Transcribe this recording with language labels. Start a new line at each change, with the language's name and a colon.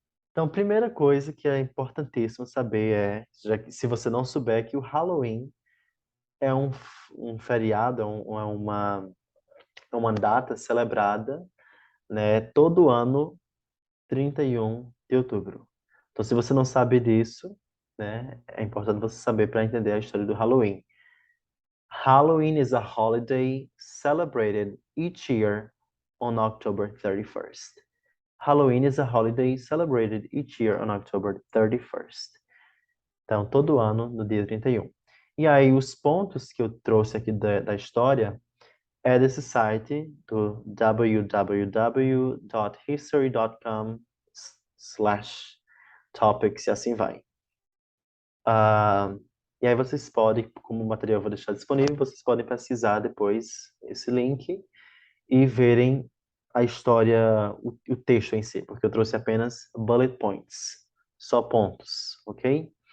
Portuguese: Então, primeira coisa que é importantíssimo saber já que se você não souber, que o Halloween é um feriado, é uma data celebrada, né, todo ano, 31 de outubro. Então, se você não sabe disso, né, é importante você saber para entender a história do Halloween.
English: Halloween is a holiday celebrated each year on October 31st. Halloween is a holiday celebrated each year on October 31st.
Portuguese: Então, todo ano, no dia 31. E aí, os pontos que eu trouxe aqui da história é desse site, do www.history.com/topics e assim vai. Ah, e aí vocês podem, como o material eu vou deixar disponível, vocês podem pesquisar depois esse link e verem a história, o texto em si, porque eu trouxe apenas bullet points, só pontos, ok?